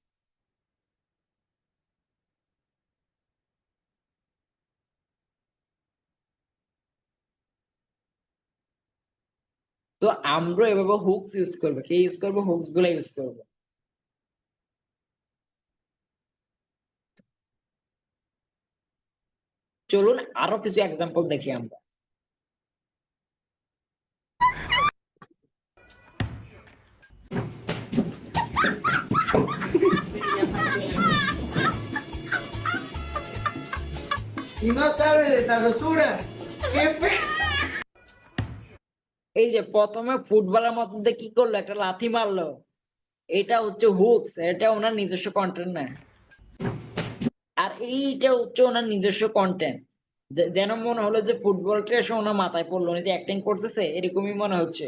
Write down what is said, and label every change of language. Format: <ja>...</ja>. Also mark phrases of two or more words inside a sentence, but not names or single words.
<bn>তো আমরা এভাবে</bn> <en>hooks use</en> <bn>করবো, কে ইউজ করবো, হুকস গুলা ইউজ করবো। চলুন আরো কিছু এক্সাম্পল দেখি আমরা।</bn> <es>Si no sabe de sabrosura, qué fe.</es> <bn>এই যে প্রথমে ফুটবলের মধ্যে কি করলো, একটা লাথি মারলো, এটা হচ্ছে হুকস, এটা ওনার নিজস্ব কন্টেন্ট না। আর এইটা হচ্ছে ওনার নিজস্ব কন্টেন্ট। যেন মনে হলো যে ফুটবলটা এসে ওনার মাথায় পড়লো, উনি যে অ্যাক্টিং করতেছে এরকমই মনে হচ্ছে।</bn>